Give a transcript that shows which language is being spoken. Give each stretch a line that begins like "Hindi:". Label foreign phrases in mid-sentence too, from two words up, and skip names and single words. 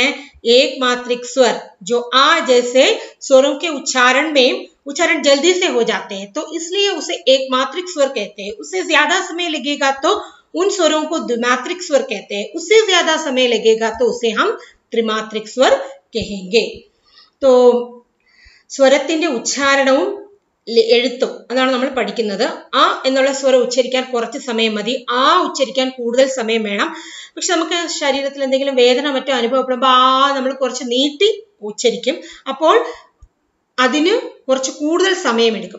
Hindi: एक मात्रिक स्वर जो आ जैसे स्वरों के उच्चारण जल्दी से हो जाते हैं, तो इसलिए उसे एक मात्रिक स्वर कहते हैं। उससे ज्यादा समय लगेगा तो उन स्वरों को द्विमात्रिक स्वर कहते हैं। उससे ज्यादा समय लगेगा तो उसे हम त्रिमात्रिक स्वर कहेंगे।
Malayalam: तो സ്വരത്തിന്റെ ഉച്ചാരണവും എഴുത്തും അതാണ് നമ്മൾ പഠിക്കുന്നത്. ആ എന്നുള്ള സ്വരം ഉച്ചരിക്കാൻ കുറച്ച് സമയം മതി, ആ ഉച്ചരിക്കാൻ കൂടുതൽ സമയം വേണം. പക്ഷെ നമുക്ക് ശരീരത്തിൽ എന്തെങ്കിലും വേദന മറ്റോ അനുഭവപ്പെടുമ്പോൾ നമ്മൾ കുറച്ച് നീട്ടി ഉച്ചരിക്കും. അപ്പോൾ അതിന് കുറച്ച് കൂടുതൽ സമയമെടുക്കും.